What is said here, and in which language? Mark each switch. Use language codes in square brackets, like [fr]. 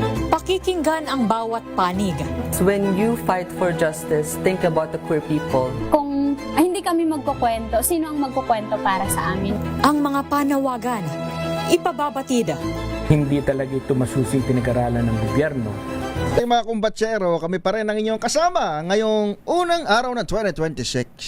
[tl] Pakikinggan ang bawat panig. [en] When you fight for justice, think about the queer people. [tl] Kung hindi kami magkukwento, sino ang magkukwento para sa amin? Ang mga panawagan, ipababatid. Hindi talaga ito masusing pinag-aralan ng gobyerno. Ay mga kumbatsero, kami pa rin ang inyong kasama ngayong unang araw ng 2026.